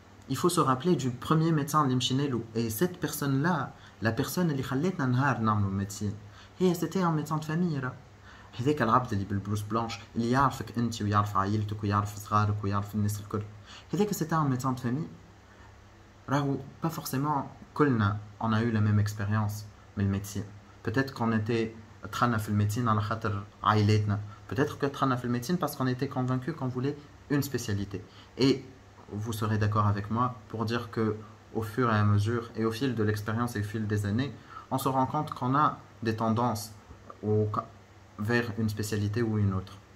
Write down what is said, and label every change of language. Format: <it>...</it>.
<fr>Il faut se rappeler du premier médecin l'imchinelou. Et cette personne-là, la personne qui</fr> <ar>خلتنا نهار نعملوا</ar> <fr>médecine, c'était un médecin de famille.</fr> <ar>هذاك العبد اللي بالبلوس بلانش اللي يعرفك انت ويعرف عائلتك ويعرف صغارك ويعرف الناس الكل. هذاك</ar> <fr>c'était un médecin de famille.</fr> <ar>راهو</ar> <fr>pas forcément كلنا on a eu la même expérience من médecine. Peut-être qu'on était</fr> <ar>دخلنا في الميدecine على خاطر عائلتنا.</ar> <fr>Peut-être que</fr> <ar>دخلنا في الميدecine</ar> <fr>parce qu'on était convaincu qu'on voulait une spécialité. Et vous serez d'accord avec moi pour dire que au fur et à mesure et au fil de l'expérience et au fil des années, on se rend compte qu'on a des tendances vers une spécialité ou une autre.</fr>